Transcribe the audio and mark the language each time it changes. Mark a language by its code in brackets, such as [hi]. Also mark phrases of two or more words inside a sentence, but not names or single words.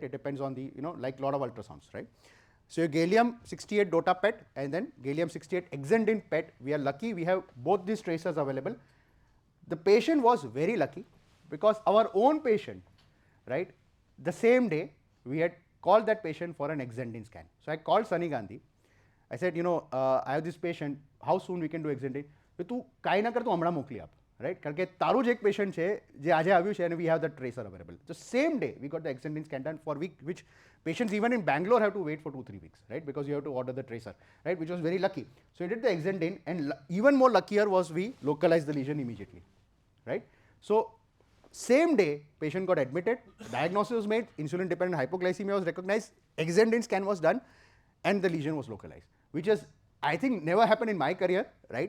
[en] It depends on the, like a lot of ultrasounds, right? So your gallium 68 DOTA PET and then gallium 68 exendin PET, we are lucky we have both these tracers available. The patient was very lucky because our own patient, right, the same day we had called that patient for an exendin scan. So I called Sunny Gandhi. I said, I have this patient, how soon we can do exendin? [gu] તું કઈ ના કર તું હમણાં મોકલી આપ, right? કારણ કે તારું જે એક patient છે જે આજે આવ્યું છે [en] and we have the tracer available. The same day we got the exendin scan done, for which patients even in Bangalore have to wait for 2-3 weeks, right? Because you have to order the tracer, right? Which was very lucky. So we did the exendin, and even more luckier was we localized the lesion immediately, right? So same day patient got admitted, diagnosis was made, insulin dependent hypoglycemia was recognized, exendin scan was done, and the lesion was localized, which is, I think, never happened in my career, right?